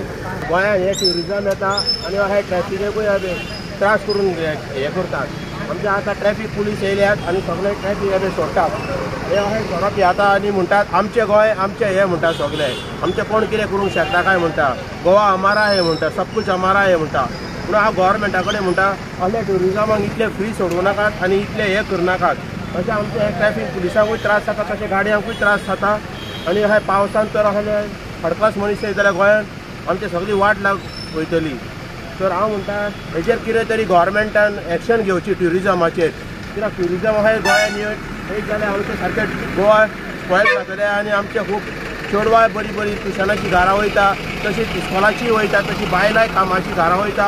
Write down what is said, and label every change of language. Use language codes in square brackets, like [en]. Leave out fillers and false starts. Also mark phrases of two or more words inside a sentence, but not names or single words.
[kok] गोंयांत हे ट्युरिजम येता आनी हे ट्रॅफिकूय त्रास करून हे करतात। आमचे आतां ट्रॅफिक पुलीस येयल्यात आनी सगळे ट्रॅफिक सोडटात। हे अशें सोरोप येता आनी म्हणटात आमचें गोंय आमचें हें म्हणटा सगळे आमचें कोण कितें करूंक शकता काय म्हणटा [hi] गोवा हमारा है [kok] म्हणटा [hi] सब कुछ हमारा है [kok] म्हणटा। पूण हांव गोवोरमेंटा कडेन म्हणटा असले ट्युरिजमाक इतले फ्री सोडूं नाकात आनी इतले हे करनाकात। तशें आमचे हे ट्रॅफिक पुलिसांकूय त्रास जाता, तशें गाडयांकूय त्रास जाता। आनी हे पावसान तर असले थर्ड क्लास मनीस येत जाल्यार गोंयांत आमची सगळी वाट वयतली। तर हांव म्हणटा हेजेर कितें तरी गोवोरमेंटान एक्शन घेवची ट्युरिजमाचेर, कित्याक ट्युरिजम अशें गोंयांत येयत जाल्यार आमचें सारकें गोवा स्पॉयल जातलें आनी आमचे खूब चेडवां बरीं बरीं ट्युशनाची घरां वयता, तशीच इस्कॉलाची वयता, तशी बायलांय कामाची घरां वयता।